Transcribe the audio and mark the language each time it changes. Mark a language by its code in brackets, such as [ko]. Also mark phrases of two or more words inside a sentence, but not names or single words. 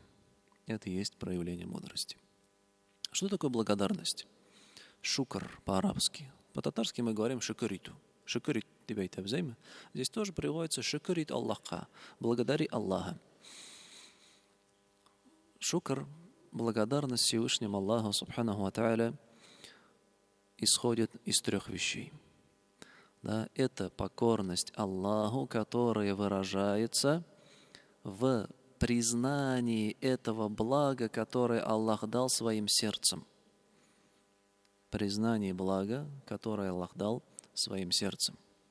[ru] Это и есть проявление мудрости. Что такое благодарность? Шукр по-арабски. По-татарски мы говорим шукриту. Шукрит тебя это взаимно. Здесь тоже приводится шукрит Аллаха. Благодари Аллаха. Шукр, благодарность Всевышнему Аллаху, [ar] سبحانه وتعالى, [ru] исходит из трех вещей. Это покорность Аллаху, которая выражается в признании этого блага, которое Аллах дал своим сердцем. Признание блага, которое Аллах дал своим сердцем.